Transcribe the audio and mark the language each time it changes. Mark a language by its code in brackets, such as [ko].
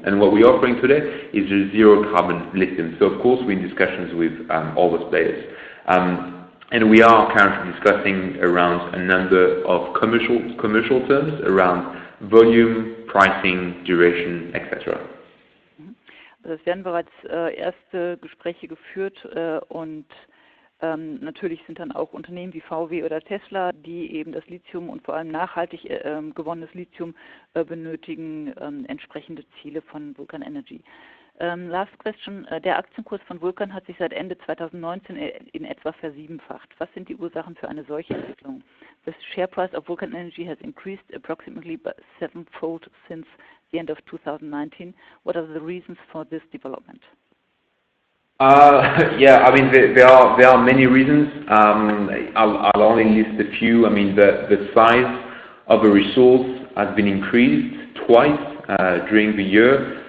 [en] And what we're offering today is a zero carbon lithium. So of course we're in discussions with all those players. And we are currently discussing around a number of commercial terms around volume, pricing, duration, etc. [de] Es werden bereits erste Gespräche geführt und natürlich sind dann auch Unternehmen wie VW oder Tesla, die eben das Lithium und vor allem nachhaltig gewonnenes Lithium benötigen, entsprechende Ziele von Vulcan Energy. [en] Last question. [de] Der Aktienkurs von Vulcan hat sich seit Ende 2019 in etwa versiebenfacht. Was sind die Ursachen für eine solche Entwicklung? [en] The share price of Vulcan Energy has increased approximately by 7-fold since the end of 2019. What are the reasons for this development? Yeah, I mean there are many reasons. I'll only list a few. I mean the size of a resource has been increased twice during the year.